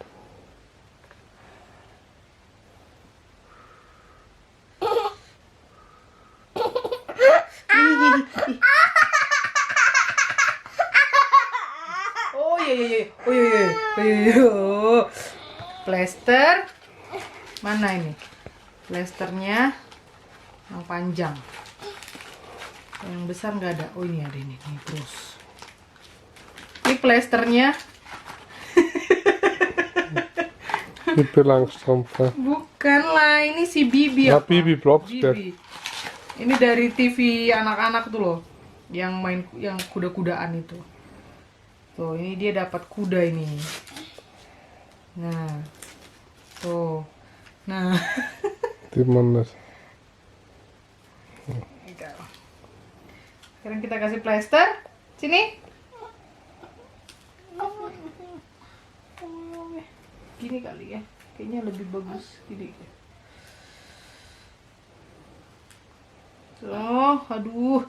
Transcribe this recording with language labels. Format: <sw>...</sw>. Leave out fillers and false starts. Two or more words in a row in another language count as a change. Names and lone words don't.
<id>Oh. Plester. Mana ini? Plesternya yang panjang. Yang besar nggak ada. Oh ini ada ini terus. Ini plesternya.</id> <de>Bitte langsam.</de> <id>Bukan lah, ini si Bibi.</id> <de>Ja,</de> <id>apa? Bibi Blocksberg. Bibi. Ini dari TV anak-anak tuh loh, yang main yang kuda-kudaan itu. Tuh, ini dia dapat kuda ini. Nah, tuh, nah,</id> <de>Sieht man das?</de> <id>Sekarang kita kasih plester. Sini. Gini kali ya. Kayaknya lebih bagus gini. Oh, aduh.</id>